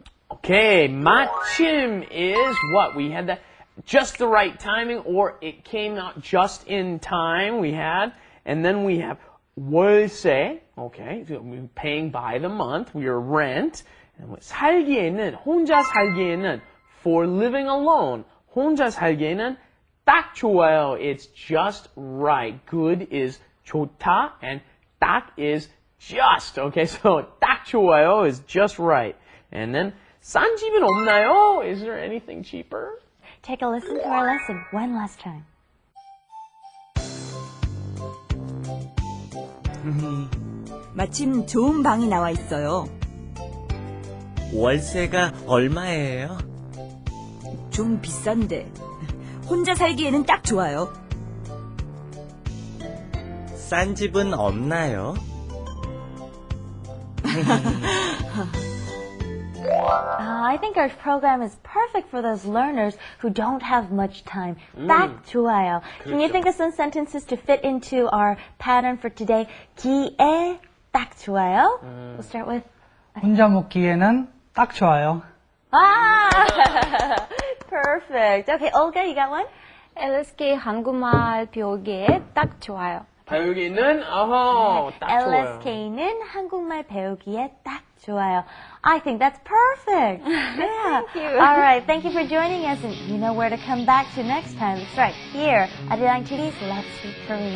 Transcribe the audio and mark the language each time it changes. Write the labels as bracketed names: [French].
[English] Okay, 마침 is what? We had that just the right timing, or it came out just in time, we had. And then we have 월세, okay, so we're paying by the month, we are rent. And [Korean] 살기에는, 혼자 살기에는, [English] for living alone. [Korean] 혼자 살기에는 딱 좋아요. [English] It's just right. Good is 좋다, and 딱 is just. Okay, so [Korean] 딱 좋아요 [English] is just right. And then [Korean] 싼 집은 없나요? [English] Is there anything cheaper? Take a listen to our lesson one last time. [Korean] 마침 좋은 방이 나와 있어요. 월세가 얼마예요? 좀 비싼데 혼자 살기에는 딱 좋아요. 싼 집은 없나요? [English] I think our program is perfect for those learners who don't have much time. [Korean] 딱 좋아요. [English] Can you think of some sentences to fit into our pattern for today? [Korean] 기에 딱 좋아요. [English] We'll start with [Korean] 혼자 먹기에는 딱 좋아요. [English] perfect. Okay, Olga, you got one? [Korean] LSK 한국말 배우기에 딱 좋아요. 배우기는 딱 좋아요. LSK는 한국말 배우기에 딱 좋아요. [English] I think that's perfect. Yeah. Thank you. All right. Thank you for joining us, and you know where to come back to next time. It's right here at Arirang TV's Let's Speak Korean.